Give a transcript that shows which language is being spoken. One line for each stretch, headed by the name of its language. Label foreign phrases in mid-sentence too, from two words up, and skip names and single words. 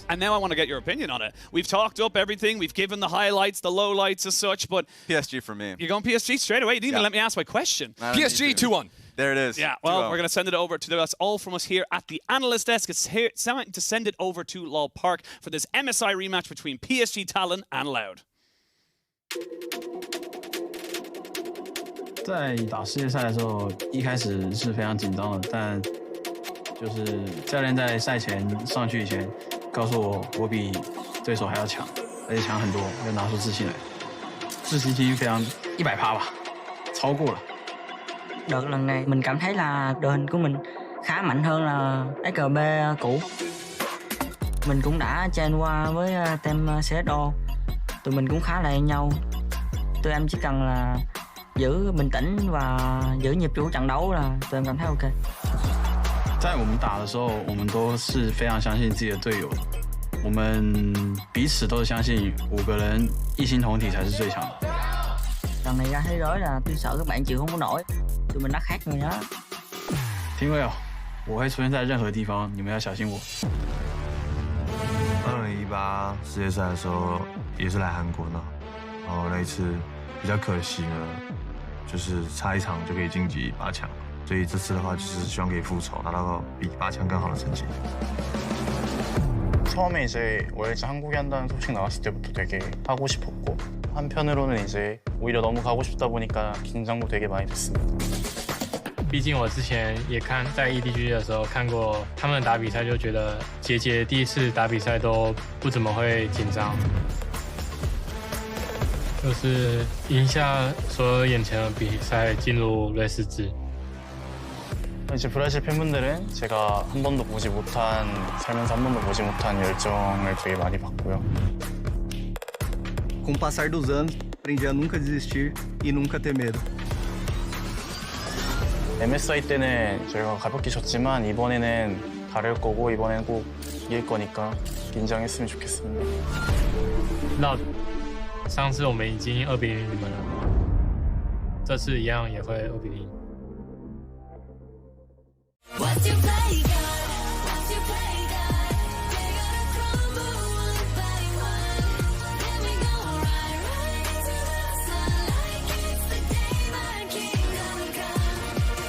English: And now I want to get your opinion on it. We've talked up everything. We've given the highlights, the lowlights as such, but PSG for me. you're going PSG straight away. You didn't even let me ask my question. PSG 2-1. There it is. Yeah, well, 2-0. we're going to send it over to that's all from us here at the analyst desk. It's here, time to send it over to Lol Park for this MSI rematch between PSG Talon and Loud.
Chinese: 在打世界赛的时候，一开始是非常紧张的，但就是教练在赛前上去以前告訴我比對手還要強，而且強很多，要拿出自信來。自信心非常100%吧，超過了。
Vietnamese: Đợt lần này mình cảm thấy là đội hình của mình khá mạnh hơn là SKB cũ. Mình cũng đã chen qua với team CSO. Tụi mình cũng khá là nhau. Tụi em chỉ cần là giữ bình tĩnh và giữ nhịp của trận đấu là tụi em cảm thấy ok.
Chinese: 在我们打的时候，我们都是非常相信自己的隊友的。我們彼此都是相信5個人一心同體才是最強的。
Vietnamese: Lần này ra thế giới là tôi sợ các bạn chịu không có nổi. Tụi mình đã khác người đó.
Chinese: 聽位哦，我會出現在任何地方，你們要小心我。 2018世界賽的時候也是來韓國呢，然後那一次比較可惜呢，就是差一場就可以晉級8強，所以這次的話就是希望可以復仇，拿到比8強更好的成績。
Korean: 처음에 이제 월즈 한국에 한다는 소식 나왔을 때부터 되게 하고 싶었고 한편으로는 이제 오히려 너무 가고 싶다 보니까 긴장도 되게 많이 됐습니다.
Chinese: 毕竟我之前也在 EDG 的时候看过他们打比赛，就觉得杰第一次打比赛都不怎么会紧张，就是赢下所有眼前的比赛，进入瑞士制。
Korean: 이제 브라질 팬분들은 제가 살면서 한 번도 보지 못한 열정을 되게 많이 받고요.
Portuguese: Com o passar dos anos, aprendi a nunca desistir e nunca ter medo.
Korean: MSI 때는 저희가 가볍게 졌지만 이번에는 다를 거고 이번에는 꼭 이길 거니까 긴장했으면 좋겠습니다.
Chinese: 那上次我们已经2-0你们了，这次一样也会2-0。
English: What's your play, God? What's your play, God? They're gonna crumble one by one. Then we gon' ride into the sun like it's the day my kingdom come.